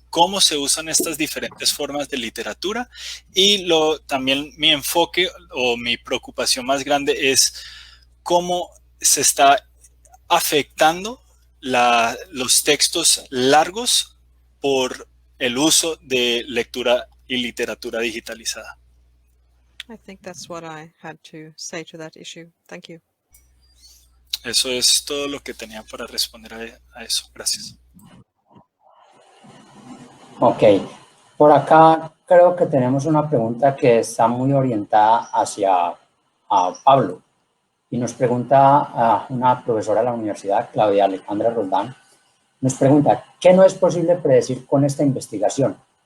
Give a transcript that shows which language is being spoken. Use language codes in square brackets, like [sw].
[es] cómo se usan estas diferentes formas de literatura y también mi enfoque o mi preocupación más grande es cómo se está afectando los textos largos por el uso de lectura y literatura digitalizada. [en] I think that's what I had to say to that issue. Thank you. [es] Eso es todo lo que tenía para responder a eso. Gracias. Ok, por acá creo que tenemos una pregunta que está muy orientada hacia a Pablo. Y nos pregunta una profesora de la universidad, Claudia Alejandra Roldán, nos pregunta, ¿qué no es posible predecir con esta investigación?